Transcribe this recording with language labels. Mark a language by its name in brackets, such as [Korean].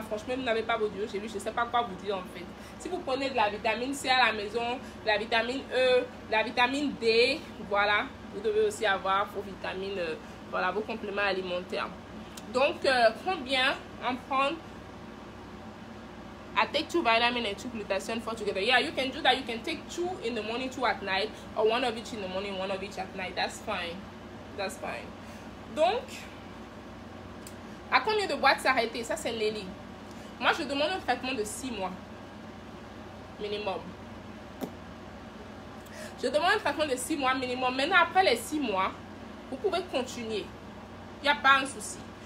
[French] Franchement, vous n'avez pas vos diogélules. Je ne sais pas quoi vous dire, en fait. Si vous prenez de la vitamine C à la maison, de la vitamine E, de la vitamine D, voilà, vous devez aussi avoir vos vitamines, voilà, vos compléments alimentaires. Donc, combien en prendre? [English] I take 2 vitamins and 2 glutathione for together. Yeah, you can do that. You can take 2 in the morning, 2 at night, or 1 of each in the morning, 1 of each at night. That's fine. That's fine. [French] Donc, à combien de boîtes s'arrêter? Ça, c'est Nelly. Moi, je demande un traitement de 6 mois. Minimum. Je demande un traitement de 6 mois minimum. Maintenant, après les 6 mois, vous pouvez continuer. Il n'y a pas un souci.